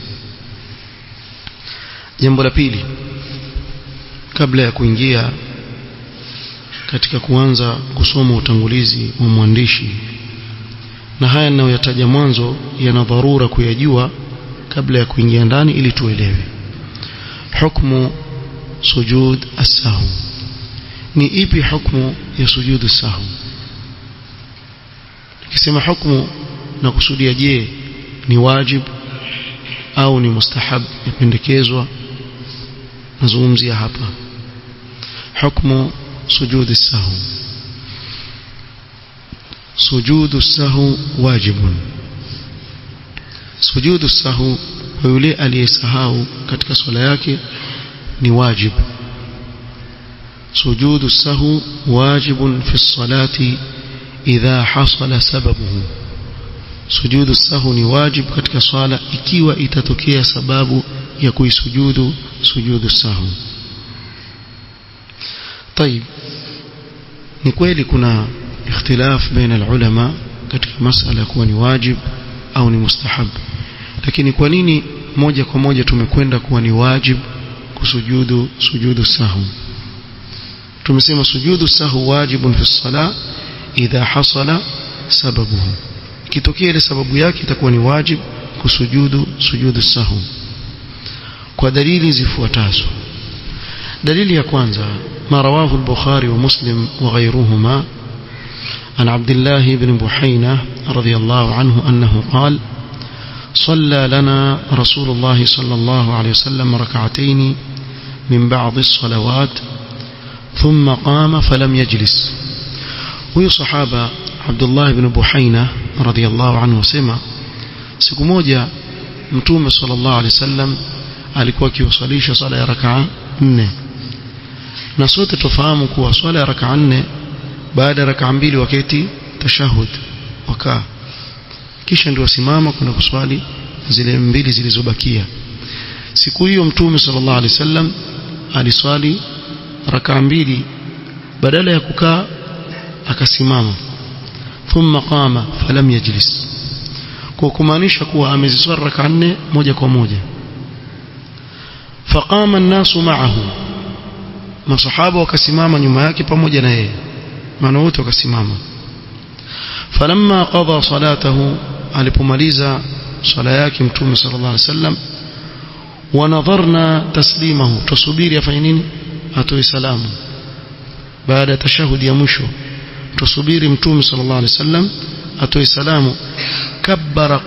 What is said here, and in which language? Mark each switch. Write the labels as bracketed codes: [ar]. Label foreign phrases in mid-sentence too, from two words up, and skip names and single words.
[sw] Jambo la pili, kabla ya kuingia katika kuanza kusoma utangulizi wa mwandishi, na haya ninayoyataja mwanzo yana dharura kuyajua kabla ya kuingia ndani ili tuelewe hukumu [ar] سجود السهو. [sw] Ni ipi hukumu ya [ar] سجود السهو? [sw] Nikisema hukumu na kusudia, je ni wajib au ni mustahab, yapendekezwa? Nazungumzia hapa hukumu [ar] سجود السهو. سجود السهو واجب. سجود السهو [sw] kwa yule aliyesahau katika swala yake ni wajib. [ar] سجود السهو واجب في الصلاة إذا حصل سببه. سجود السهو [sw] ni wajib katika swala ikiwa itatokea sababu ya kuisujudu [ar] سجود السهو. طيب, [sw] ni kweli kuna ikhtilaf [ar] بين العلماء [sw] katika masala kuwa ni wajib au ni mustahab, lakini kwa nini moja kwa moja tumekwenda kuwa ni wajib kusujudu [ar] سجود سهو? [sw] Tumesema [ar] سجود سهو واجب في الصلاة إذا حصل سببه, [sw] kitokea ile sababu yake itakuwa ni wajib kusujudu [ar] سجود سهو [sw] kwa dalili zifuatazo. Dalili ya kwanza, [ar] ما رواه البخاري ومسلم وغيرهما عن عبد الله بن بحينة رضي الله عنه أنه قال: صلى لنا رسول الله صلى الله عليه وسلم ركعتين من بعض الصلوات ثم قام فلم يجلس. [sw] huyu sahaba Abdullah ibn Buhaina [ar] رضي الله عنه [sw] sema, siku moja Mtume [ar] صلى الله عليه وسلم [sw] alikuwa akiwasalisha sala ya rak'a 4, na sote tufahamu kuwa swala ya rak'a 4 baada ya rak'a 2 wakati tashahud wakaa, kisha ndio wasimama kuna kuswali zile 2 zilizobakia. Siku hiyo Mtume [ar] صلى الله عليه وسلم [sw] aliswali rak'a 2, badala ya kukaa akasimama, [ar] ثم قام فلم يجلس, [sw] kwa kumaanisha kuwa ameziswali rak'a 4 moja kwa moja. [ar] فقام الناس معه, [sw] masahaba wakasimama nyuma yake pamoja na yeye, maana wote wakasimama. [ar] فلما قضى صلاته, [sw] alipomaliza swala yake Mtume [ar] صلى الله عليه وسلم, وانتظرنا تسليمه, [sw] tusubiri afanye nini, atoe salamu baada ya tashahudi ya mwisho, tusubiri Mtume [ar] صلى الله عليه وسلم [sw] atoe salamu.